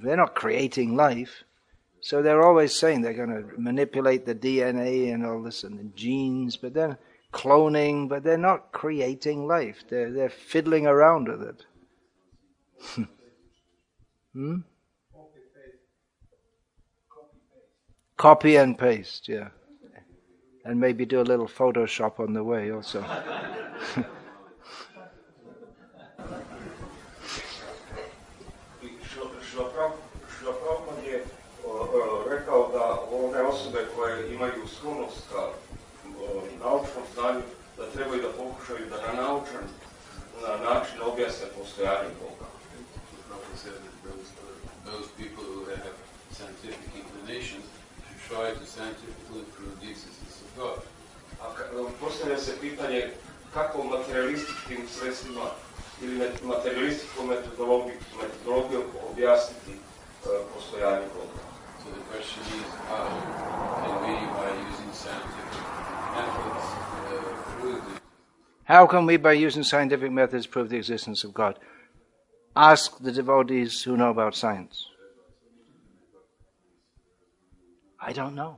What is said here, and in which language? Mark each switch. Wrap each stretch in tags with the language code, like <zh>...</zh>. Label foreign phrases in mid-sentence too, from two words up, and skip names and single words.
<en>They're not creating life. So they're always saying they're going to manipulate the DNA and all this and the genes, but they're cloning, but they're not creating life. They're fiddling around with it. Copy and paste, yeah. And maybe do a little Photoshop on the way also.</en> <sr>Rekao da one osobe koje imaju sklonost ka naučnom znanju, da trebaju da pokušaju da na naučan način objasne postojanje Boga.</sr> <en>Those people who have scientific inclinations should try to scientifically prove the existence of God.</en> <sr>Postavlja se pitanje kako materialističkim sredstvima ili materialističkom metodologijom objasniti postojanje Boga.</sr> <en>So the question is, how can we, by using scientific methods, prove it? How can we, by using scientific methods, prove the existence of God? Ask the devotees who know about science. I don't know.</en>